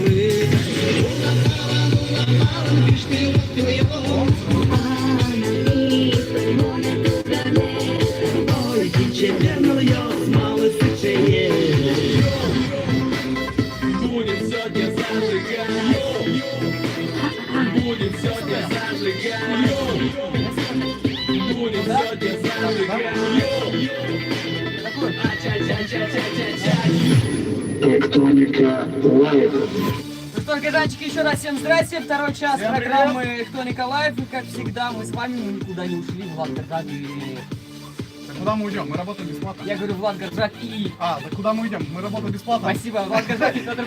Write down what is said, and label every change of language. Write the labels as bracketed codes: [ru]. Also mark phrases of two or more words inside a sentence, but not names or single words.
[ru] Будем сегодня зажигать. Будем сегодня зажигать. Будем сегодня зажигать. Ача-ча-ча-ча-ча-ча. Тектоника Лайв. Ну что, гражданчики, еще раз всем здрасте. Второй час Всем программы «Кто Николаев». И как всегда, мы с вами, мы никуда не ушли. Влад Горжак и... Так куда мы уйдем? Мы работаем бесплатно. Я говорю, Влад Горжак и... А, так куда мы идем? Мы работаем бесплатно. Спасибо, Влад Горжак и Федор